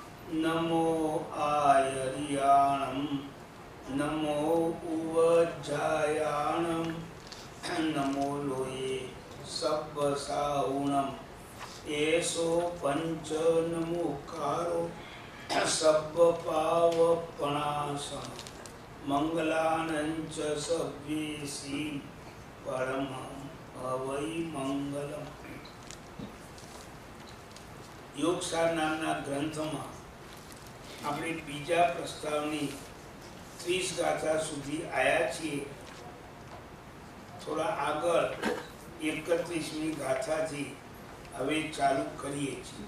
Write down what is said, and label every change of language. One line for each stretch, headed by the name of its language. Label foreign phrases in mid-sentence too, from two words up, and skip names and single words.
Prakrit languages: नमो आयर्याणं नमो उवज्जायाणं नमो लोये सब्बसाहुणं एषो पंच नमोकारो सब्बपावपणासं मंगलानंच सव्येसी परमं अवै मंगलम।
Gujarati: યોગસાર નામના ગ્રંથમાં આપણે બીજા પ્રસ્તાવની 30 ગાથા સુધી આવ્યા છીએ। થોડા આગળ 31મી ગાથાથી હવે ચાલુ કરીએ છીએ।